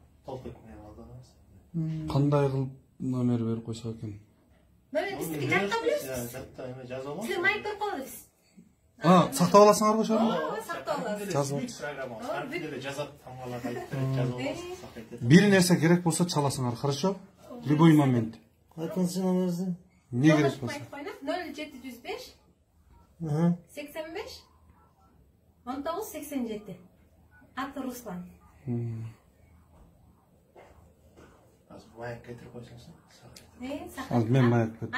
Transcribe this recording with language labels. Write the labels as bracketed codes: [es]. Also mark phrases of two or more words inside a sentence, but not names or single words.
[ky] Кандай кылып номер берип койсок экен? Мына биздики жатта билебиз. Силер майк берип коебуз. Сактап аласыңар го ошону? Сактап алабыз. Жазып. Бир нерсе керек болсо чаласыңар, [ru] хорошо? Любой момент. [ky] Айтыңызчы номерди. Не керек болсо? 0705 85 1987. Аты Руслан. Маек кетирип койсоңуздар. Мен маек бердим.